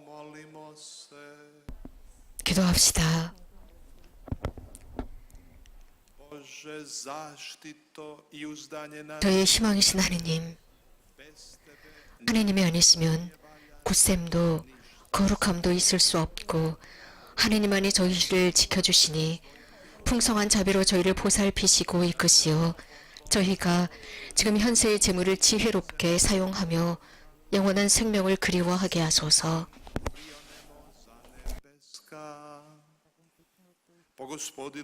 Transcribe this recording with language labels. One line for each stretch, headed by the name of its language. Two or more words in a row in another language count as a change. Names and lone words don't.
Croatian: Molimo se.
Korean: 기도합시다.
Croatian: Bože, zaštito i uzdanje na
Korean: 저의 희망이신 하느님, 하느님이 아니시면 굳셈도 거룩함도 있을 수 없고 하느님만이 저희를 지켜주시니 풍성한 자비로 저희를 보살피시고 이끄시어 저희가 지금 현세의 재물을 지혜롭게 사용하며 영원한 생명을 그리워하게 하소서.
Croatian: nebeska. Po Gospodinu